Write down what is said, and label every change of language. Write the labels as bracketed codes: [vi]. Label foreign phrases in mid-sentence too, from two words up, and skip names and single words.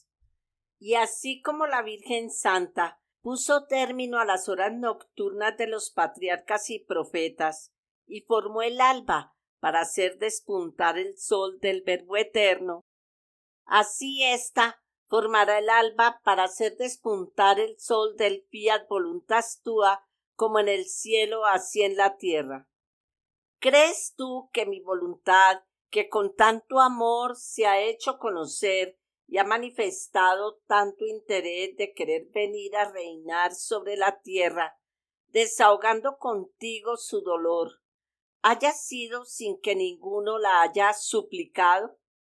[es] Y así como la Virgen Santa puso término a las horas nocturnas de los patriarcas y profetas, y formó el alba para hacer despuntar el sol del Verbo eterno, así ésta formará el alba para hacer despuntar el sol del [la] fiat voluntas tua, [es] como en el cielo, así en la tierra. ¿Crees tú que mi voluntad, que con tanto amor se ha hecho conocer y ha manifestado tanto interés de querer venir a reinar sobre la tierra, desahogando contigo su dolor, haya sido sin que ninguno la haya suplicado?